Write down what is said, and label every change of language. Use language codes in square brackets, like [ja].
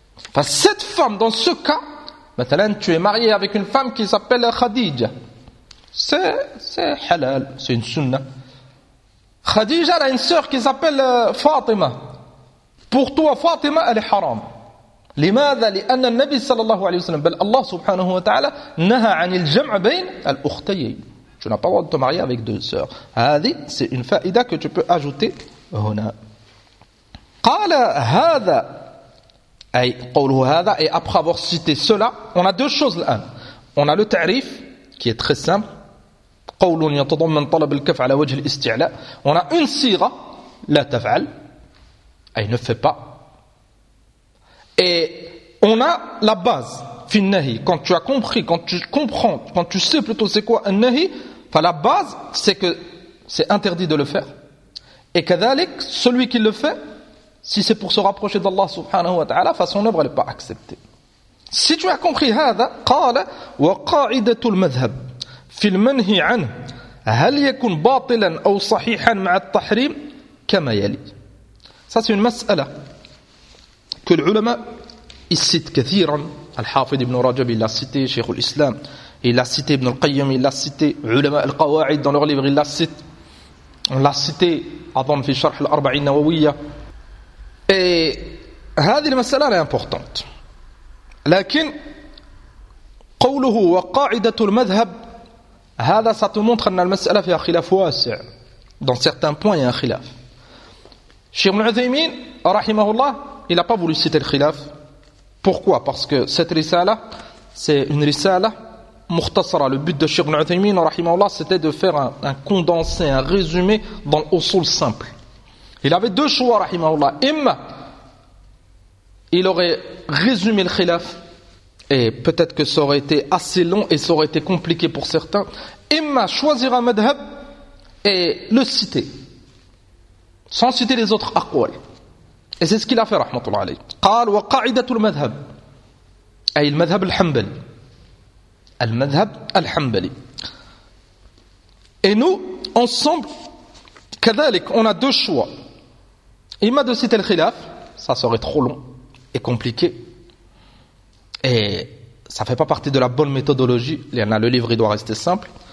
[fr] Enfin, cette femme, dans ce cas, mathalan, tu es marié avec une femme qui s'appelle Khadija. C'est halal, c'est une sunnah. Khadija, elle a une sœur qui s'appelle Fatima. Pour toi, Fatima, elle est haram. [ar] لماذا لأن النبي صلى الله عليه وسلم بل الله سبحانه وتعالى نهى عن الجمع بين الأختين. [fr] Tu n'as pas le droit de te marier avec deux sœurs. هذه c'est une faïda que tu peux ajouter هنا. [ar] قال هذا أي قوله هذا [fr] et après avoir cité cela on a deux choses الآن. On a le تعريف qui est très simple [ar] قول يتضمن طلب الكف على وجه الاستعلاء. [fr] On a une صيغة [ar] لا تفعل أي [fr] ne fais pas. Et on a la base, fin nahi. Quand tu as compris, quand tu comprends, quand tu sais plutôt c'est quoi un nahi, enfin la base, c'est que c'est interdit de le faire. Et kadhalik, celui qui le fait, si c'est pour se rapprocher d'Allah subhanahu wa ta'ala, enfin son œuvre n'est pas acceptée. Si tu as compris [ar] هذا, قال وقاعدت المذهب في المنهي عنه هل يكون باطلا أو صحيحا مع التحريم كما يلي. [fr] Ça c'est une mas'ala. Que l'ulama, il cite kathiran, Al-Hafid ibn Rajab, il l'a cité, Cheikh al-Islam, il l'a cité, Ibn al-Qayyim, il l'a cité, Ulama al-Qawa'id, dans leur livre, il l'a cité. On l'a cité, Adam fi Sharh al-Arba'in Nawawiyya. Et, [ar] هذه المسألة [fr] est importante. [ar] لكن, قوله وقاعدة المذهب, هذا [fr] ça te montre [ar] أن المسألة فيها خلاف واسع. [fr] Dans certains points, il y a un خلاف. Cheikh al-Uthaymin, رحمه الله, il n'a pas voulu citer le khilaf. Pourquoi? Parce que cette risala, c'est une risala muhtasara. Le but de Cheikh Ibn Uthaymeen, rahimahullah, c'était de faire un condensé, un résumé dans l'usul simple. Il avait deux choix, rahimahullah. Imma, il aurait résumé le khilaf, et peut-être que ça aurait été assez long et ça aurait été compliqué pour certains. Imma, choisir un madhab et le citer, sans citer les autres aqwal. Et c'est ce qu'il a fait, rahmatullah alayhi. [ar] قال وقاعدة المذهب أي المذهب الحنبلي. المذهب الحنبلي. [fr] Et nous, ensemble, كذلك, on a deux choix. Il m'a de citer le khilaf, ça serait trop long et compliqué. Et ça ne fait pas partie de la bonne méthodologie. Il y en a le livre, il doit rester simple.